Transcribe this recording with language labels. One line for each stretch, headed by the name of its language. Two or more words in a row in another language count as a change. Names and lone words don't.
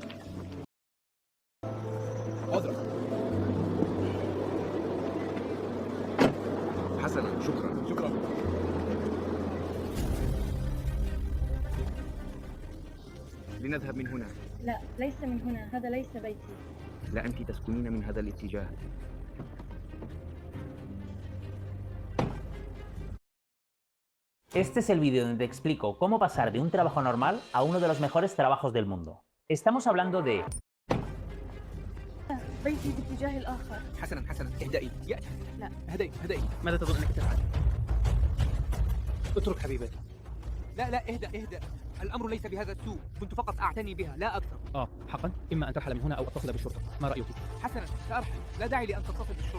Arabic: عذرا. حسنا، شكرا. لنذهب من هنا. لا، ليس من هنا، هذا ليس بيتي. لا، أنت تسكنين من هذا الاتجاه.
Spanish: Este es el vídeo donde te explico cómo pasar de un trabajo normal a uno de los mejores trabajos del mundo. Estamos hablando de
Arabic: بيتي باتجاه الآخر. حسنا، اهدئي. لا. اهدئي. ماذا تظن أنك تفعل؟ اترك حبيبتي. لا، اهدأ. الأمر ليس بهذا السوء، كنت فقط أعتني بها لا أكثر. حقا؟ إما أن ترحل من هنا أو أتصل بالشرطة، ما رأيك؟ حسنا، سأرحل، لا داعي لأن تتصل بالشرطة.